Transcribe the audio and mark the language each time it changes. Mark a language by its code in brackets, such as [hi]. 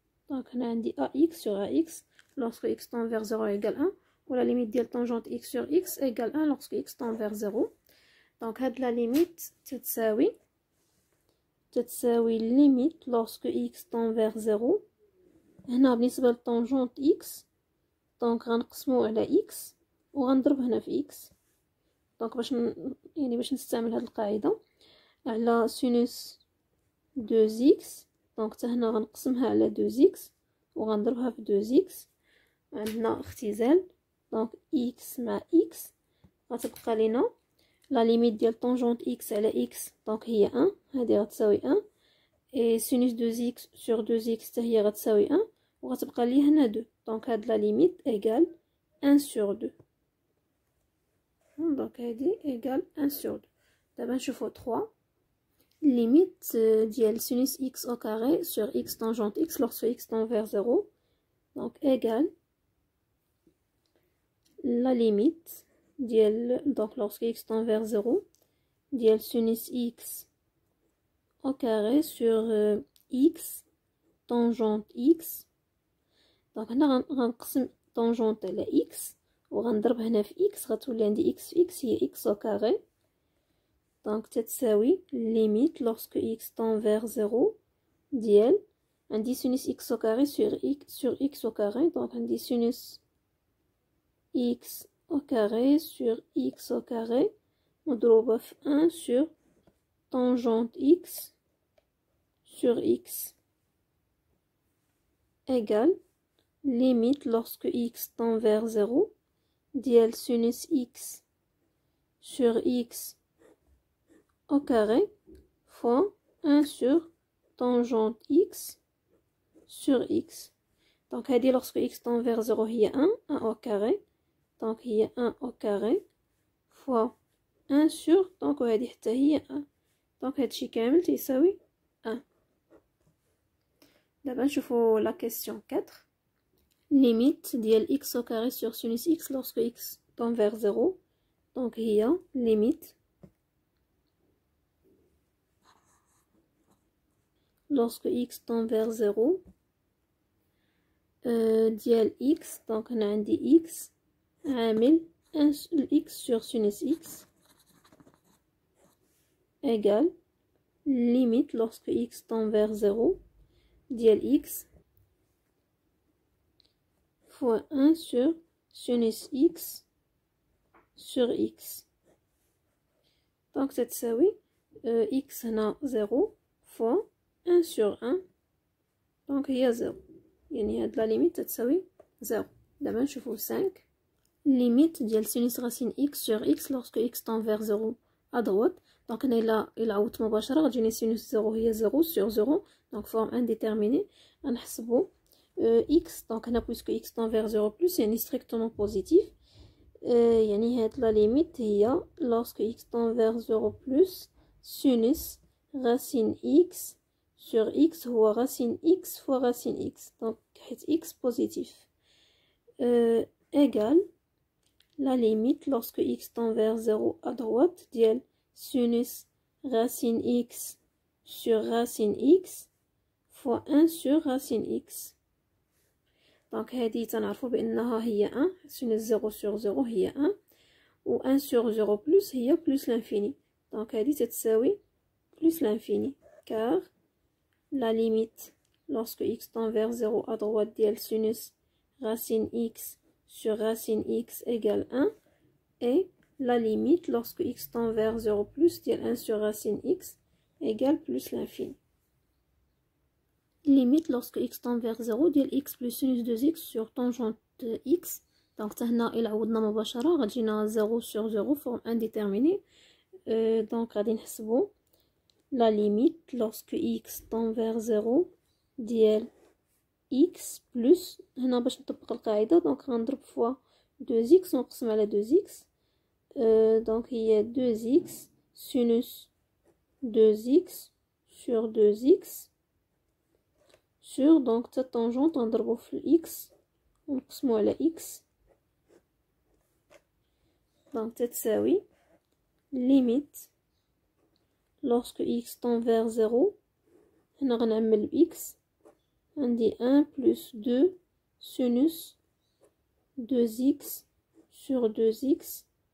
[fr] Donc on a dit ax sur ax lorsque x tend vers 0 égale 1, ou la limite de tangente x sur x égale 1 lorsque x tend vers 0. Donc la limite [ar] تتساوي [fr] limite lorsque x tend vers 0. [ar] هنا بالنسبة لتانجونت x دونك غنقسمو على x وغنضرب هنا في x. دونك باش نستعمل هاد القاعدة على sinus 2x، دونك حتى هنا غنقسمها على 2x وغنضربها في 2x. عندنا اختزال، دونك x مع x غتبقى لينا لا ليميت ديال طونجونت x على x دونك هي 1، هذه غتساوي 1. اي سينوس 2x [fr] sur [ar] 2x حتى هي غتساوي 1 وغتبقى لي هنا 2. دونك هاد لا ليميت ايغال 1 [fr] sur [ar] 2. دونك هذه ايغال 1 sur 2. دابا نشوفو 3. [fr] Limite [ar] ديال [fr] sinus x au carré sur x tangente x lorsque x tend vers 0. Donc égale la limite [ar] ديال [fr] donc lorsque x tend vers 0 ديال sinus x au carré sur x tangente x. donc [ar] هنا غنقسم [fr] tangente [ar] على x وغنضرب هنا في x غتولي عندي x في x هي x [fr] au carré. Donc [ar] تتساوي [fr] limite lorsque x tend vers 0 [ar] ديال عندي [fr] sinus x au carré sur x au carré. Donc [ar] عندي [fr] sinus x au carré sur x au carré [ar] مضروبة في [fr] 1 sur tangente x sur x égale limite lorsque x tend vers 0 [ar] ديال [fr] sinus x sur x au carré fois 1 sur tangente x sur x. Donc [ar] هذه [fr] lorsque x tend vers 0 [ar] هي [fr] 1 au carré. Donc هي 1 au carré fois 1 sur donc [ar] وهذه حتى هي [fr] 1. [ar] donc هادشي كامل تيساوي 1. دابا نشوفو [fr] la question [ar] 4. [fr] limite [ar] ديال [fr] x au carré sur sinus x lorsque x tend vers 0. donc هي limite lorsque x tend vers 0 [ar] ديال [fr] x. donc [ar] هنا عندي [fr] x [ar] عامل [fr] 1 x sur sinus x égale limite lorsque x tend vers 0 [ar] ديال [fr] x fois 1 sur sinus x sur x. donc [ar] تتساوي x هنا 0 [fr] fois 1 sur 1 donc [ar] هي 0، يعني هاد لا ليميت تتساوي 0. دابا نشوفو 5. ليميت ديال [fr] sinus racine x sur x lorsque x tend vers 0 à droite. donc [ar] هنا الا عوضت مباشره غتجيني [fr] sinus 0 [ar] هي [fr] 0 sur 0 donc forme indéterminée. [ar] غنحسبو [fr] x donc هنا puisque x tend vers 0 plus [ar] يعني [fr] strictement positif. [ar] يعني هاد لا ليميت هي [fr] lorsque x tend vers 0 plus sinus racine x sur x [ar] هو [fr] racine x fois racine x donc [ar] حيت [fr] x positif égale la limite lorsque x tend vers 0 à droite [ar] ديال [fr] sinus racine x sur racine x fois 1 sur racine x. donc [ar] هذه تنعرفوا بانها هي [fr] 1 sinus 0 sur 0 [ar] هي [fr] 1 و 1 sur 0 plus [ar] هي [fr] plus l'infini. donc هذه تتساوي plus l'infini car la limite lorsque x tend vers 0 à droite ديال sinus racine x sur racine x égale 1 et la limite lorsque x tend vers 0 plus ديال 1 sur racine x égale plus l'infini. Limite lorsque x tend vers 0 [ar] ديال [fr] x plus sinus 2x sur tangente x. Donc [ar] هنا إلا عوضنا مباشرة غتجينا 0 [fr] sur 0 forme indéterminée. Donc [ar] غادي نحسبو [fr] la limite lorsque x tend vers 0 ديال x plus [ar] هنا باش نطبق القاعدة دونك غنضرب [fr] فوا [ar] 2x ونقسم على 2x. دونك هي [fr] 2x sinus 2x sur 2x sur donc ta tangente [ar] نضربو في [fr] x [ar] ونقسمو على [fr] x donc [ar] تتساوي [fr] limite lorsque x tend vers 0 [ar] هنا غنعمل [fr] x [ar] عندي [fr] 1 plus 2 sinus 2x sur 2x